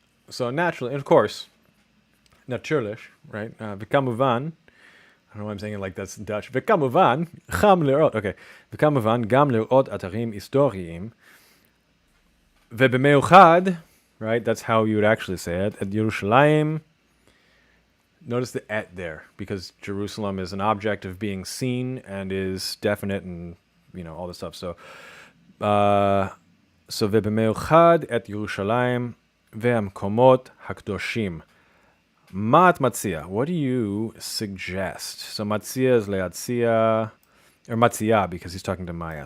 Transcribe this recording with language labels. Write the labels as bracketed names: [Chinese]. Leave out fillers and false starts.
[English] So naturally, and of course, natürlich, right? וכמובן, I don't know why I'm saying it like that's Dutch. [Hebrew] וכמובן, גם לראות, okay. וכמובן, גם לראות אתרים היסטוריים. [English] ובמיוחד, right? That's how you would actually say it. At Yerushalayim, notice the et there, because Jerusalem is an object of being seen and is definite and, all this stuff. [Hebrew] So ובמיוחד את ירושלים והמקומות הקדושים. מה את מציע? [English] What do you suggest? So מציע is להציע, or מציע, because he's talking to Maya.